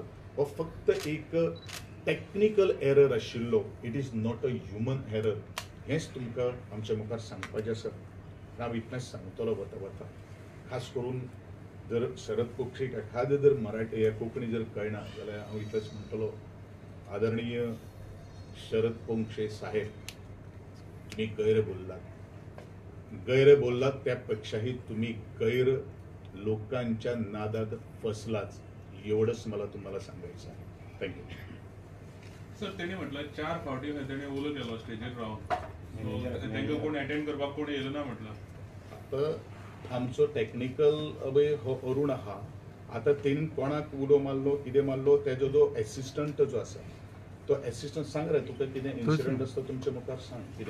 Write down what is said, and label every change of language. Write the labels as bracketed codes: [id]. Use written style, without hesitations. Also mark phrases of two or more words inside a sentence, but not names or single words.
[kok] हो फक्त एक [en] technical error [kok] आशिल्लो. [en] It is not a human error. [kok] हेंच तुमकां आमच्या मुखार सांगपाचें आसा. हांव इतलेंच सांगतलो वता वता. खास करून जर शरद पोक्षेक एखादें जर मराठी या कोंकणी जर कळना जाल्यार हांव इतलेंच म्हणटलो, [mr] आदरणीय शरद पोंक्षे साहेब, तुम्ही गैर बोललात त्यापेक्षाही तुम्ही गैर लोकांच्या नादात फसलाच, एवढंच मला तुम्हाला सांगायचं आहे. थँक्यू. [kok] सर त्यांनी म्हटलं 4 फावटी त्यांनी उलो केलो स्टेजीर रावन, तांकां कोण अटेंड करपाक कोण येलो ना म्हटलं. आता आमचो टेक्निकल अभय हो अरुण आहा. आता तेणी कोणाक उलो मारलो कितें मारलो तेजो जो एसिस्टंट जो आसा तो एसिस्टंट सांग रे तुका कितें इन्सिडंट आसता तुमच्या मुखार सांग कितें.